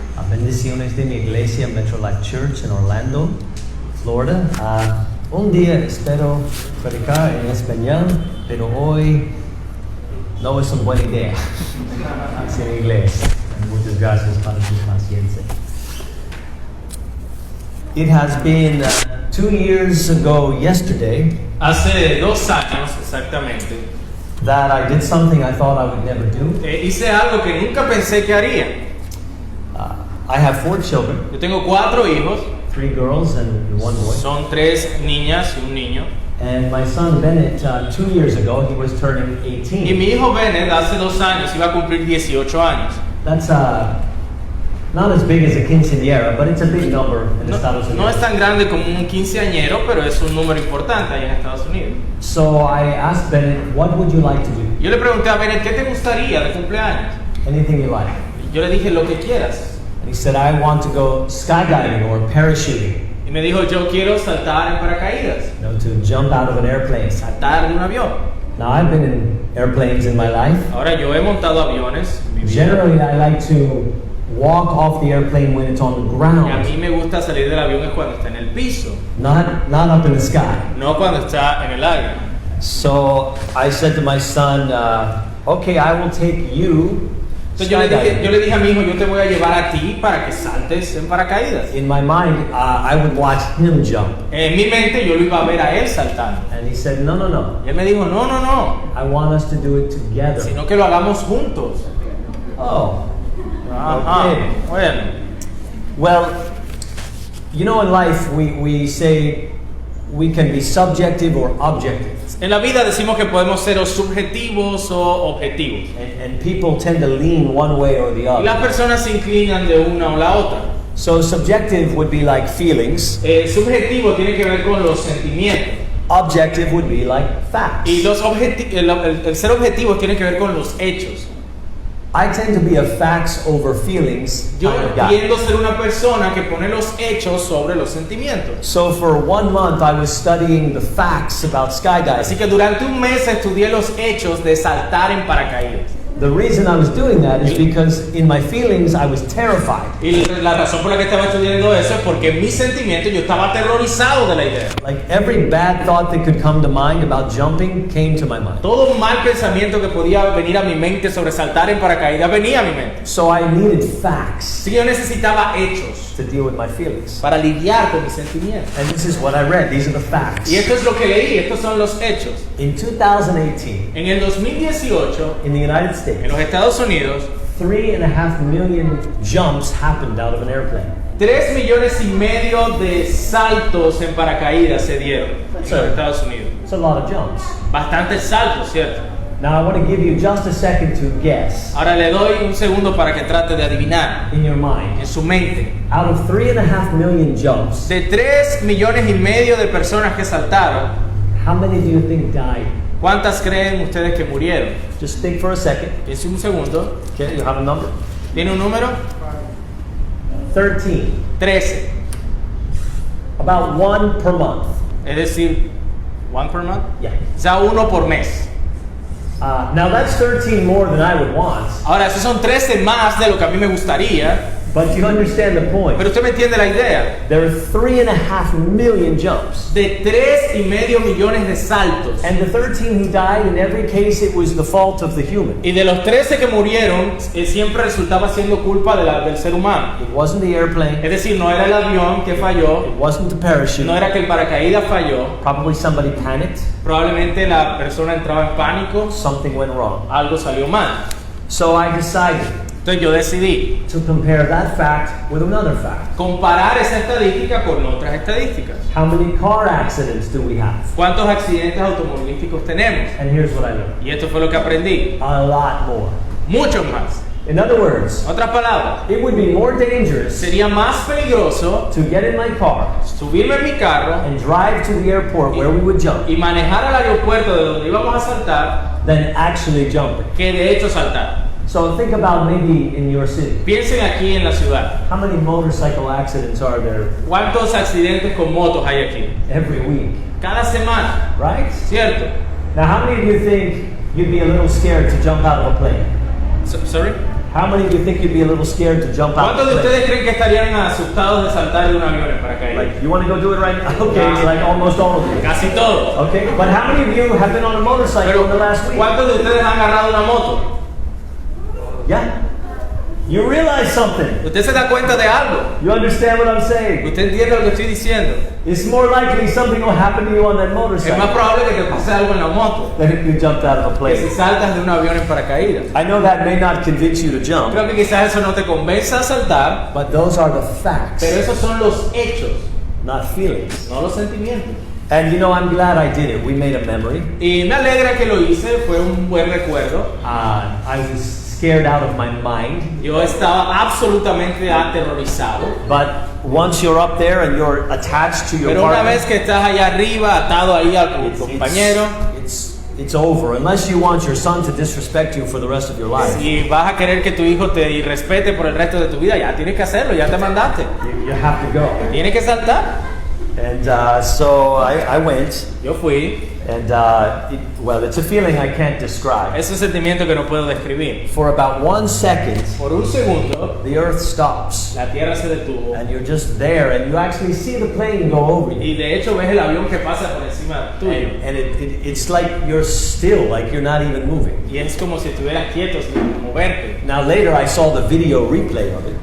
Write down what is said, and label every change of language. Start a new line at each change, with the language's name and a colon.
Spanish: Bendiciones de mi iglesia Metro Life Church en Orlando, Florida. Un día espero predicar en español, pero hoy no es una buena idea en inglés. Muchas gracias por su paciencia.
English: It has been 2 years ago yesterday.
Spanish: Hace 2 años exactamente.
English: That I did something I thought I would never do.
Spanish: Hice algo que nunca pensé que haría.
English: I have 4 children.
Spanish: Yo tengo 4 hijos.
English: 3 girls and 1 boy.
Spanish: Son 3 niñas y un niño.
English: And my son Bennett, 2 years ago, he was turning 18.
Spanish: Y mi hijo Bennett hace 2 años iba a cumplir 18 años.
English: That's not as big as a quinceañera, but it's a big number in Estados Unidos.
Spanish: No es tan grande como un quinceañero, pero es un número importante ahí en Estados Unidos.
English: So I asked Bennett, what would you like to do?
Spanish: Yo le pregunté a Bennett, ¿qué te gustaría de cumpleaños?
English: Anything you like.
Spanish: Yo le dije lo que quieras.
English: And he said, I want to go skydiving or parachuting.
Spanish: Y me dijo, yo quiero saltar en paracaídas.
English: You know, to jump out of an airplane.
Spanish: Saltar de un avión.
English: Now I've been in airplanes in my life.
Spanish: Ahora yo he montado aviones en mi vida.
English: Generally, I like to walk off the airplane when it's on the ground.
Spanish: Y a mí me gusta salir del avión es cuando está en el piso.
English: Not up in the sky.
Spanish: No cuando está en el aire.
English: So I said to my son, okay, I will take you.
Spanish: Entonces yo le dije a mi hijo, yo te voy a llevar a ti para que saltes en paracaídas.
English: In my mind, I would watch him jump.
Spanish: En mi mente yo lo iba a ver a él saltando.
English: And he said, no.
Spanish: Y él me dijo, no.
English: I want us to do it together.
Spanish: Sino que lo hagamos juntos. Oh. Ajá.
English: Okay.
Spanish: Bueno.
English: Well, you know, in life we say we can be subjective or objective.
Spanish: En la vida decimos que podemos ser o subjetivos o objetivos.
English: And people tend to lean one way or the
Spanish: Y las
English: other.
Spanish: personas se inclinan de una o la otra.
English: So subjective would be like feelings.
Spanish: Subjetivo tiene que ver con los sentimientos.
English: Objective would be like facts.
Spanish: Y el ser objetivo tiene que ver con los hechos.
English: I tend to be a facts over feelings
Spanish: Yo
English: kind of guy.
Spanish: tiendo a ser una persona que pone los hechos sobre los sentimientos.
English: So for 1 month I was studying the facts about
Spanish: Así
English: skydiving.
Spanish: que durante un mes estudié los hechos de saltar en paracaídas.
English: The reason I was doing that is because in my feelings I was terrified.
Spanish: Y la razón por la que estaba estudiando eso es porque en mis sentimientos yo estaba aterrorizado de la idea.
English: Like every bad thought that could come to mind about jumping came to my mind.
Spanish: Todo mal pensamiento que podía venir a mi mente sobre saltar en paracaídas venía a mi mente.
English: So I needed facts
Spanish: Así que yo necesitaba hechos
English: to deal with my feelings.
Spanish: para lidiar con mis sentimientos.
English: And this is what I read. These are the facts.
Spanish: Y esto es lo que leí, estos son los hechos.
English: In 2018,
Spanish: En el 2018,
English: in the United
Spanish: en
English: States,
Spanish: los Estados Unidos,
English: 3.5 million jumps happened out of an airplane.
Spanish: 3,5 millones de saltos en paracaídas se dieron en los Estados Unidos.
English: It's a lot of jumps.
Spanish: Bastantes saltos, ¿cierto?
English: Now I want to give you just a second to guess
Spanish: Ahora le doy un segundo para que trate de adivinar
English: in your mind.
Spanish: en su mente.
English: Out of 3.5 million jumps,
Spanish: De 3,5 millones de personas que saltaron,
English: how many do you think died?
Spanish: ¿cuántas creen ustedes que murieron?
English: Just think for a second.
Spanish: Piense un segundo.
English: Okay, you have a number?
Spanish: ¿Tiene un número?
English: 13.
Spanish: 13.
English: About 1 per month.
Spanish: Es decir, 1
English: per month. Yeah.
Spanish: O sea, 1 por mes.
English: Now that's 13 more than I would want,
Spanish: Ahora, esos son 13 más de lo que a mí me gustaría,
English: but you understand the point.
Spanish: pero usted me entiende la idea.
English: There are 3.5 million jumps.
Spanish: De 3,5 millones de saltos.
English: And the 13 who died, in every case, it was the fault of the human.
Spanish: Y de los 13 que murieron, siempre resultaba siendo culpa del ser humano.
English: It wasn't the airplane.
Spanish: Es decir, no era el avión que falló,
English: It wasn't the parachute.
Spanish: no era que el paracaídas falló,
English: Probably somebody panicked.
Spanish: probablemente la persona entraba en pánico,
English: Something went wrong.
Spanish: algo salió mal.
English: So I decided
Spanish: Entonces yo decidí
English: to compare that fact with another fact.
Spanish: comparar esa estadística con otras estadísticas.
English: How many car accidents do we have?
Spanish: ¿Cuántos accidentes automovilísticos tenemos?
English: And here's what I learned.
Spanish: Y esto fue lo que aprendí.
English: A lot more.
Spanish: Muchos más.
English: In other words,
Spanish: En otras palabras,
English: it would be more dangerous
Spanish: sería más peligroso
English: to get in my car
Spanish: subirme en mi carro
English: and drive to the airport where we would jump
Spanish: y manejar al aeropuerto de donde íbamos a saltar
English: than actually jumping.
Spanish: que de hecho saltar.
English: So think about maybe in your city.
Spanish: Piensen aquí en la ciudad.
English: How many motorcycle accidents are there
Spanish: ¿Cuántos accidentes con motos hay aquí?
English: every week?
Spanish: Cada semana,
English: Right?
Spanish: ¿cierto?
English: Now, how many of you think you'd be a little scared to jump out of a plane? Sorry? How many of you think you'd be a little scared to jump out
Spanish: ¿Cuántos de
English: a plane?
Spanish: ustedes creen que estarían asustados de saltar de un avión en paracaídas?
English: Like, you want to go do it right now? Okay, like almost all of you.
Spanish: Casi todos.
English: Okay, but how many of you have been on a motorcycle
Spanish: Pero
English: in the last week?
Spanish: ¿cuántos de ustedes han agarrado una moto?
English: Yeah? You realize something.
Spanish: Usted se da cuenta de algo.
English: You understand what I'm saying?
Spanish: Usted entiende lo que estoy diciendo.
English: It's more likely something will happen to you on that
Spanish: Es más
English: motorcycle
Spanish: probable que te pase algo en la moto
English: than if you jumped out of a
Spanish: que si
English: plane.
Spanish: saltas de un avión en paracaídas.
English: I know that may not convince you to jump,
Spanish: Creo que quizás eso no te convenza a saltar,
English: but those are the facts,
Spanish: pero esos son los hechos,
English: not feelings.
Spanish: no los sentimientos.
English: And you know, I'm glad I did it. We made a memory.
Spanish: Y me alegra que lo hice, fue un buen recuerdo.
English: I was scared out of my mind,
Spanish: Yo estaba absolutamente aterrorizado.
English: but once you're up there and you're attached to your
Spanish: Pero una
English: partner,
Spanish: vez que estás allá arriba, atado ahí a tu compañero,
English: it's over. Unless you want your son to disrespect you for the rest of your life.
Spanish: si vas a querer que tu hijo te irrespete por el resto de tu vida, ya tienes que hacerlo, ya te mandaste.
English: You have to go.
Spanish: Tienes que saltar.
English: And so I went,
Spanish: Yo fui.
English: and well, it's a feeling I can't describe.
Spanish: Es un sentimiento que no puedo describir.
English: For about 1 second,
Spanish: Por un segundo,
English: the earth stops,
Spanish: la tierra se detuvo.
English: and you're just there, and you actually see the plane go over you.
Spanish: Y de hecho ves el avión que pasa por encima tuyo.
English: And it's like you're still, like you're not even moving.
Spanish: Y es como si estuvieras quieto sin moverte.
English: Now later I saw the video replay of it.